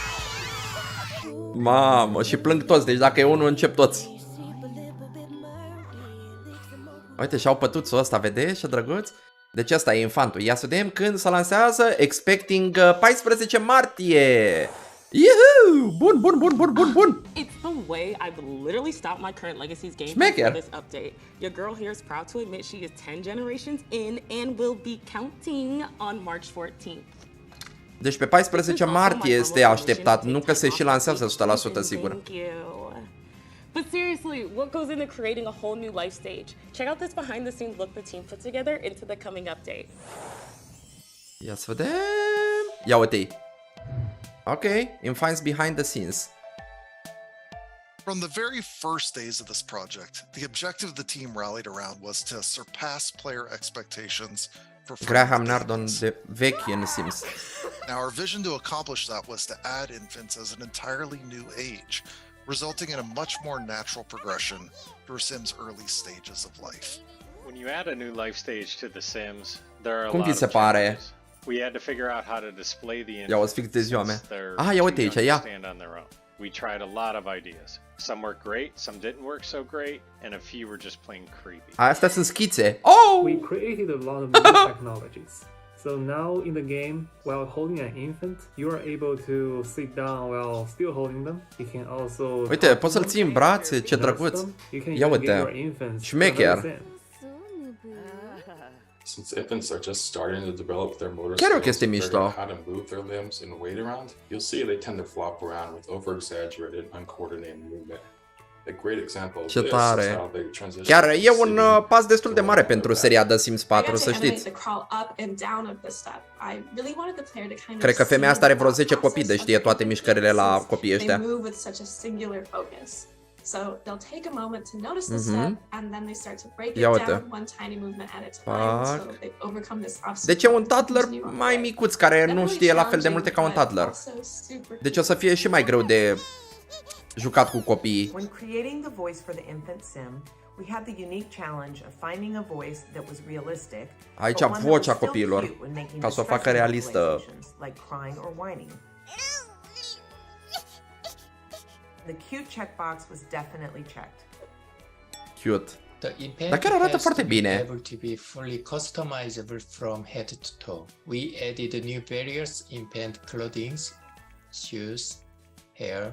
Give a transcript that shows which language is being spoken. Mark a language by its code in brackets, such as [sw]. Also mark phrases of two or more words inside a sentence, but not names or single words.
[ro] Mamă, și plâng toți, deci dacă e unul încep toți. Uite, și-au pătuțul ăsta, vedeți ce drăguț? Deci ăsta e infantul. Ia să vedem când se lansează. Expecting 14 martie. Yuhu! Bun, bun, bun, bun, bun, bun. [en] It's the way I've literally stopped my current Legacies game [ro] Schmecker. [en] for this update. Your girl here is proud to admit she is 10 generations in and will be counting on March 14th. [ro] Deci pe 14 martie este așteptat, nu că se și lansează 100% sigur. [en] Thank you. But seriously, what goes into creating a whole new life stage? Check out this behind the scenes look the team put together into the coming update. [ro] Ia să vedem. Ia uite-i. [en] Ok, influence behind the scenes. From the very first days of this project, the objective the team rallied around was to surpass player expectations for [ro] Graham Nardon de vechi în Sims. [en] Now, our vision to accomplish that was to add infants as an entirely new age, resulting in a much more natural progression through Sims' early stages of life. When you add a new life stage to The Sims, there are a [ro] Cum [en] lot [ro] vi se [en] of [ro] pare? [en] challenges. We had to figure out how to display the [ro] Ia o fix de ziua mea. Ia uite aici, ia. [en] stand on their own. We tried a lot of ideas. Some worked great, some didn't work so great, and a few were just plain creepy. [ro] Astea sunt schițe. Oh! [en] We created a lot of new technologies. So now in the game, while holding an infant, you are able to sit down while still holding them. You can also [ro] Uite, poți să-l ții în brațe, ce drăguț. Ia uite, șmecher. [en] Since infants are just starting to develop their motor [ro] Chiar e o [en] skills, [ro] chestie [en] figuring [ro] mișto. [en] out how to move their limbs and weight around, you'll see they tend to flop around with over-exaggerated, uncoordinated movement. A great example of [ro] Ce [en] this is [ro] tare. [en] how they transition [ro] Chiar [en] from [ro] e un [en] sitting [ro] pas destul de [en] to [ro] mare [en] lying [ro] pentru [en] back. [ro] seria The Sims 4, [en] I [ro] să [en] got to [ro] știți. [en] animate the crawl up and down of the step. I really wanted the player to kind of [ro] Cred că femeia asta are vreo [en] see [ro] 10 copii, de știe toate mișcările la copiii [en] They [ro] ăștia. [en] move with such a singular focus. So they'll take a moment to notice the step and then they start to break it [ro] Ia uite. [en] down one tiny movement at a time so [ro] Fac. [en] they overcome this obstacle. [ro] Deci e un [en] and [ro] toddler [en] continue on [ro] mai [en] the way. [ro] micuț care nu [en] Definitely [ro] știe la fel de multe ca un [en] challenging, [ro] toddler. [en] but also super [ro] Deci o să fie și mai greu de jucat cu copiii. [en] When creating the voice for the infant sim, we had the unique challenge of finding a voice that was realistic, [ro] Aici [en] but one that [ro] vocea [en] was still [ro] copiilor, [en] cute when making [ro] ca să o facă [en] distressing [ro] realistă. [en] vocalizations, like crying or whining. The cute checkbox was definitely checked. Cute. The [ro] Dar chiar arată foarte bine. [en] able to be fully customizable from head to toe. We added new barriers in pant clothing, shoes, hair.